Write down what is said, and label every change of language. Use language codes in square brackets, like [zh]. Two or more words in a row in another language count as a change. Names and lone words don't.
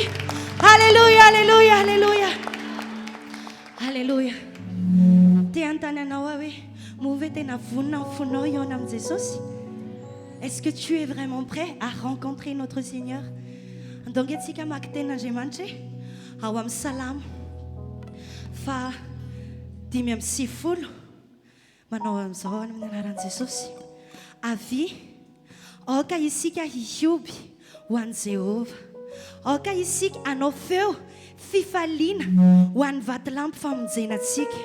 [fr] Alléluia, alléluia, alléluia. Alléluia. Est-ce que tu es vraiment prêt à rencontrer notre Seigneur? Donc, [mg] awam salam fa dimy amby sivifolo manao am'izao amin'ny anaran'i Jesosy. Avy aoka isika hioby ho an'i Jehova. Aoka isika hanao feo fifaliana ho an'ny vatolampy famonjenantsika.